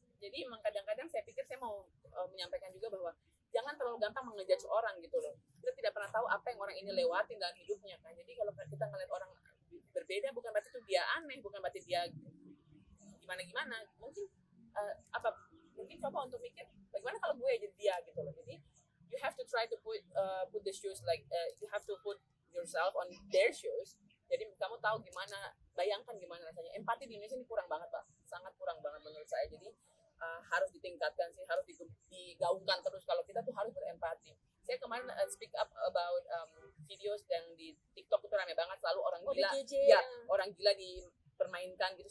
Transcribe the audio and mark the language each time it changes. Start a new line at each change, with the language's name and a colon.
Indonesian: Jadi emang kadang-kadang saya pikir saya mau menyampaikan juga bahwa jangan terlalu gampang mengejudge orang gitu loh. Kita tidak pernah tahu apa yang orang ini lewatin dalam hidupnya kan. Jadi kalau kita ngeliat orang berbeda, bukan berarti itu dia aneh, bukan berarti dia gimana-gimana. Mungkin coba untuk mikir bagaimana kalau gue jadi dia gitu loh. Jadi
English: you have to try to put the shoes like you have to put yourself on their shoes.
Indonesian: Jadi kamu tahu gimana, bayangkan gimana rasanya. Empati di Indonesia ini kurang banget Pak, sangat kurang banget menurut saya. Jadi harus ditingkatkan sih, harus digaungkan terus kalau kita tuh harus berempati. Saya kemarin
English: speak up about videos
Indonesian: yang di TikTok itu rame banget, selalu orang gila, orang gila dipermainkan gitu.